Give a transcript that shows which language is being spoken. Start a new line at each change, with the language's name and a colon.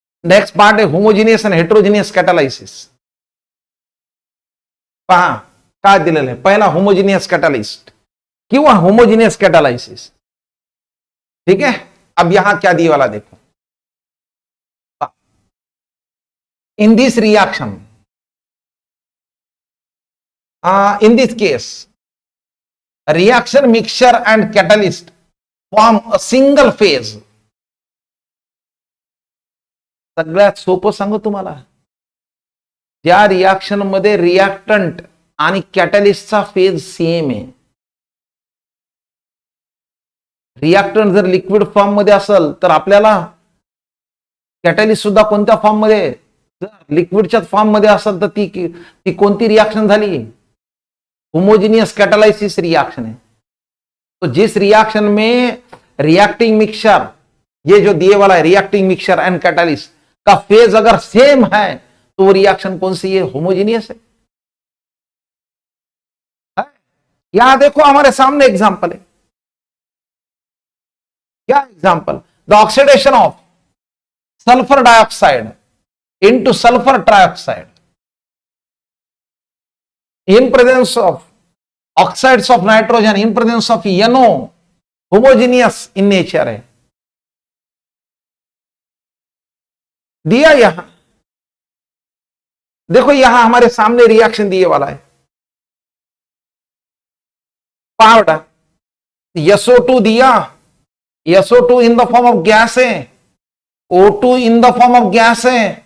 Hindi: Next part है homogeneous and heterogeneous कैटालायसिस।
Marathi: पहा काय दिलेलं आहे, पहिला होमोजिनियस कैटालिस्ट किंवा होमोजिनियस कैटालायसिस,
Hindi: ठीक है? अब यहां क्या दिए वाला देखो,
English: in this reaction, in this case reaction mixture and catalyst form a single phase।
Marathi: सगळ्यात सोपं सांगू तुम्हाला, ज्या रिएक्शन मध्ये रिएक्टंट आणि कॅटलिस्टचा फेज सेम आहे, रिएक्टंट जर लिक्विड फॉर्म मध्ये असेल तर आपल्याला कॅटलिस्ट सुद्धा कोणत्या फॉर्म मध्ये, जर लिक्विडच्या फॉर्म मध्ये असेल तर ती कोणती रिएक्शन झाली?
Hindi: होमोजिनियस कैटालाइसिस रिएक्शन है। तो जिस रिएक्शन में रिएक्टिंग मिक्सचर, ये जो दिए वाला है रिएक्टिंग मिक्सचर एंड कैटालिस्ट का फेज अगर सेम है तो वो रिएक्शन कौन सी है? होमोजिनियस है। यहां देखो हमारे सामने एग्जांपल है, क्या example?
English: the oxidation of sulphur dioxide into sulfur trioxide in presence of oxides of nitrogen in presence of NO, homogeneous in nature
Hindi: है। दिया यहां देखो, यहां हमारे सामने रिएक्शन दिए वाला है, पावडर SO2 दिया, SO2
English: in the form of gas
Hindi: है, O2 in the form of gas है।